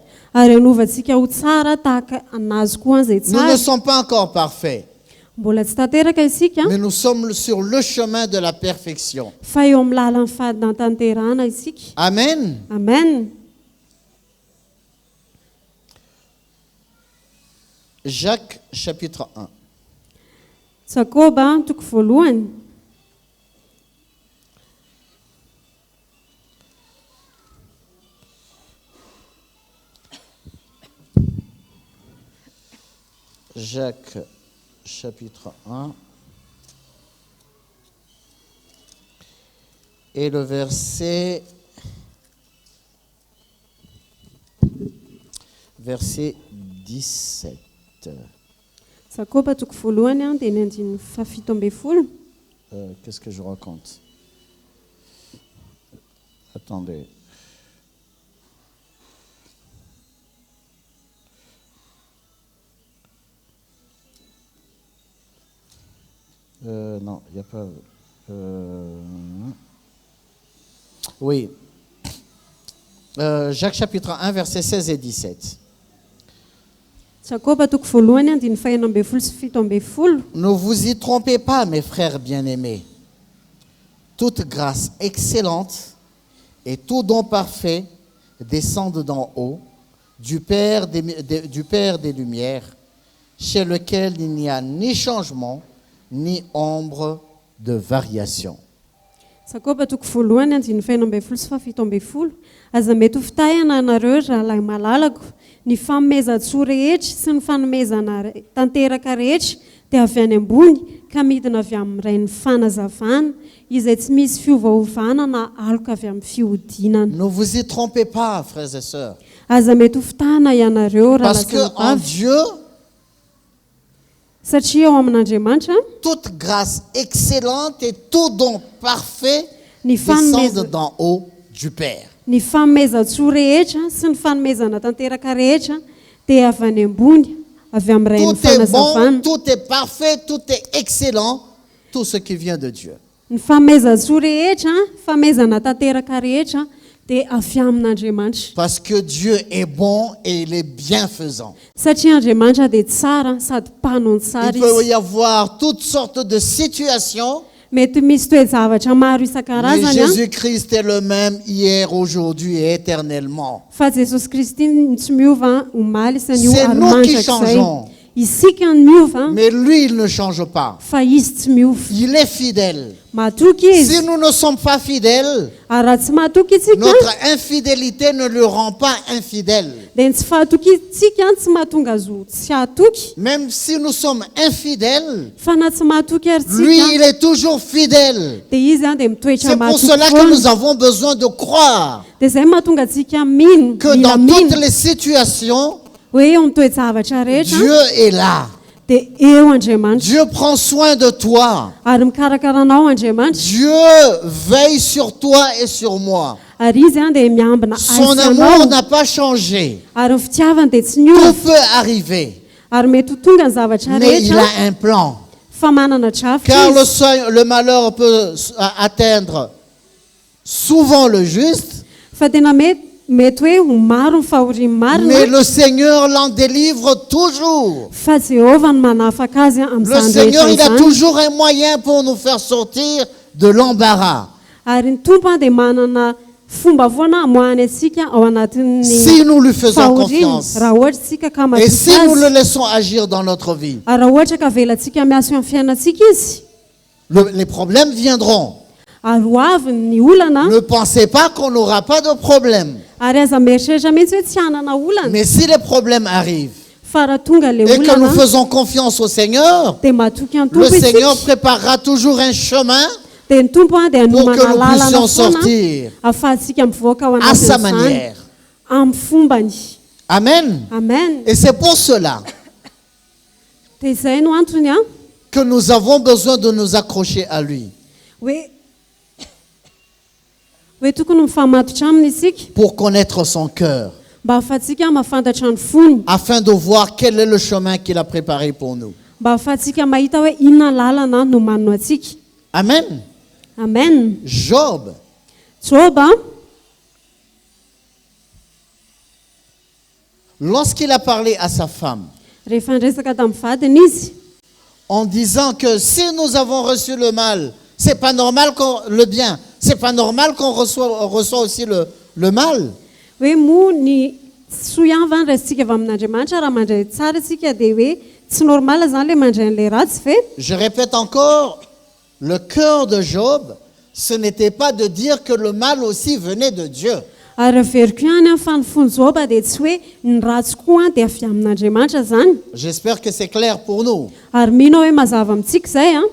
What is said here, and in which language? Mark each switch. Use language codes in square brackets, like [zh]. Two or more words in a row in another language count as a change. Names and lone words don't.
[mg] ary anovantsika ho tsara tahaka anazy koa an'izay [fr] Nous ne [mg] tsara [fr] sommes pas encore parfaits, [mg] mbola tsy tanteraka isika [fr] mais nous sommes sur le chemin de la perfection. [mg] fa eo amin'ny lalan'ny fahadinantanterahana isika [fr] Amen. [mg] amen [fr] Jacques chapitre 1. [mg] jakoba toko voalohany [fr] Jacques chapitre 1 et le verset 17. [mg] jakoba toko voalohany a dia ny andin'ny fafito amby folo [fr] Qu'est-ce que je raconte? Attendez. Non, il n'y a pas... Oui. Jacques chapitre 1, versets 16 et 17. [mg] jakoba toko voalohany a andin'ny fahaenina amby folo sy fito amby folo [fr] Ne vous y trompez pas, mes frères bien-aimés. Toute grâce excellente et tout don parfait descendent d'en haut, du Père des Lumières, chez lequel il n'y a ni changement, ni ombre de variation. [mg] jakoba toko voalohany andin'ny fahaenina amby folo sy fafito amby folo aza mety ho fitahana anareo rahalahy malalako ny fanomezan-tsoa rehetra sy ny fanomezana tanteraka rehetra dia avy any ambony ka midina avy amin'ny rain'ny fanazavana izay tsy misy fiovaovana na aloka avy amin'ny fihodinana [fr] Ne vous y trompez pas, frères et sœurs. [mg] aza mety ho fitahana ianareo raha [fr] Parce qu'en Dieu, [mg] satria ao amin'Andriamanitra [fr] toute grâce excellente et tout don parfait [mg] ny [fr] descendent d'en haut du Père. [mg] ny fanomezan-tsoa rehetra sy ny fanomezana tanteraka rehetra dia avy any ambony avy amin'ny rain'ny [fr] Tout est bon, [mg] fanazavana [fr] tout est parfait, tout est excellent, tout ce qui vient de Dieu. [mg] ny fanomezan-tsoa rehetra fanomezana tanteraka rehetra dia avy amin'Andriamanitra [fr] Parce que Dieu est bon et il est bienfaisant. [mg] satria Andriamanitra dia tsara sady mpanon tsara [fr] Il peut [mg] izy [fr] y avoir toutes sortes de situations, [mg] mety misy toe-javatra maro [fr] mais [mg] isan-karazany a [fr] Jésus-Christ est le même hier, aujourd'hui et éternellement. [mg] fa jesosy kristy tsy miova omaly isan'io [fr] C'est [mg] ary [fr] nous qui [mg] mandrakizay [fr] changeons. [mg] isika ny miova [fr] Mais lui, il ne change pas. [mg] fa izy tsy miova [fr] Il est fidèle. [mg] matoky izy [fr] Si nous ne sommes pas fidèles, [mg] ary raha tsy mahatoky itsika [fr] notre infidélité ne le rend pas infidèle. [mg] dia ny tsy fahatoky itsika tsy mahatonga azy ho tsy hatoky [fr] Même si nous sommes infidèles, [mg] fa na tsy mahatoky ary [fr] lui, [mg] tsika [fr] il est toujours fidèle. [mg] dia izy dia mitoetra [fr] C'est pour [mg] mahatoky [fr] cela que [mg] foana [fr] nous avons besoin de croire [mg] dia izay mahatonga antsika mino [fr] que [mg] mila [fr] dans [mg] mino [fr] toutes les situations, [mg] hoe eo ny toe-javatra rehetra [fr] Dieu est là. [mg] dia eo Andriamanitra [fr] Dieu prend soin de toi. [mg] ary mikarakara anao Andriamanitra [fr] Dieu veille sur toi et sur moi. [mg] ary izy dia miambina [fr] Son [mg] azy [fr] amour [mg] anao [fr] n'a pas changé. [mg] ary ny fitiavany dia tsy [fr] Tout [mg] niova [fr] peut arriver, [mg] ary mety ho tonga ny zavatra [fr] mais il [mg] rehetra [fr] a un plan. [mg] fa manana drafitra [fr] Car [mg] izy [fr] le malheur peut atteindre souvent le juste, [mg] fa tena mety hoe ho maro ny fahoriany [fr] mais [mg] marina [fr] le Seigneur l'en délivre toujours. [mg] fa Jehova ny manafaka azy [fr] Le [mg] amin'izany [fr] Seigneur, [mg] rehetra [fr] il a [mg] izany [fr] toujours un moyen pour nous faire sortir de l'embarras. [mg] ary ny tompo dia manana fomba foana amoahany atsika ao anatin'ny [fr] Si nous lui faisons [mg] fahoriany [fr] confiance [mg] raha ohatra tsika ka [fr] et si [mg] matoky [fr] nous le [mg] azy [fr] laissons agir dans notre vie, [mg] ary raha ohatra ka velantsika miaso amin'ny fiainantsika izy [fr] les problèmes viendront. [mg] ary ho avy ny olana [fr] Ne pensez pas qu'on n'aura pas de problème. [mg] ary aza mieritreritra mihitsy hoe tsy hanana olana [fr] Mais si les problèmes arrivent [mg] fa raha tonga le [fr] et que nous [mg] olana [fr] faisons confiance au Seigneur, [mg] dia matoky ny [fr] le [mg] tompo [fr] Seigneur [mg] isika [fr] préparera toujours un chemin [mg] dia ny tompo dia [fr] pour que [mg] anomana [fr] nous [mg] lalana [fr] puissions [mg] foana [fr] sortir [mg] ahafahantsika mivoaka ao [fr] à sa [mg] anatin'izany [fr] manière. [mg] amin'ny fombany [fr] Amen. [mg] amen [fr] Et c'est pour cela [mg] dia izay no antony a [fr] que nous avons besoin de nous accrocher à lui [mg] hoe tokony mifamatotra aminy isika [fr] pour connaître son cœur, [mg] mba ahafahantsika mahafantatra ny fony [fr] afin de voir quel est le chemin qu'il a préparé pour nous. [mg] mba ahafahantsika mahita hoe inona lalana no manino atsika [fr] Amen. [mg] amen [fr] Job, [mg] joba [fr] lorsqu'il a parlé à sa femme [mg] rehefa ndresaka tamin'ny vadiny izy [fr] en disant que si nous avons reçu le mal, c'est pas normal qu'on le bien, c'est pas normal qu'on reçoit aussi le mal. [mg] hoe moa ny soiavany raisitsika avy amin'Andriamanitra raha mandray tsara tsika dia hoe tsy normala zany le mandray an'ilay ratsy ve [fr] Je répète encore, le cœur de Job, ce n'était pas de dire que le mal aussi venait de Dieu. [mg] ary averiko ihany amin'ny fanofony joba dia tsy hoe ny ratsy koa dia avy amin'Andriamanitra zany [fr] J'espère que c'est clair pour nous. [mg] ary mino hoe mazava amintsika izay a